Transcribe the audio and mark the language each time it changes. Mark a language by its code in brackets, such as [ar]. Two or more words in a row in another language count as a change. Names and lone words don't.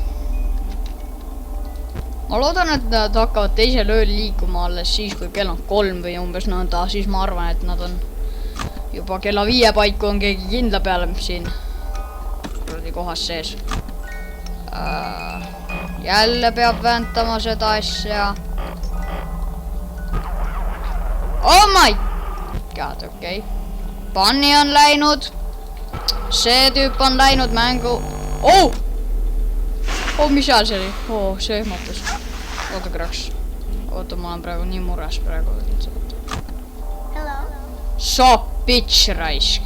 [et] Ma loodan, et nad hakkavad teisel ööl liikuma alles siis, kui kell on 3 või umbes nõnda, siis ma arvan, et nad on juba kella 5 paiku on keegi kindla peale siin kohas sees. Jälle peab väntama seda asja. [en] Oh my god, [et] okei. Bunny on läinud. See tüüp on läinud mängu. Oh! Oh, mis seal see oli? Oh, see ehmatas. Oota korraks. Oota, ma olen praegu nii mures praegu. Sa bitch raisk.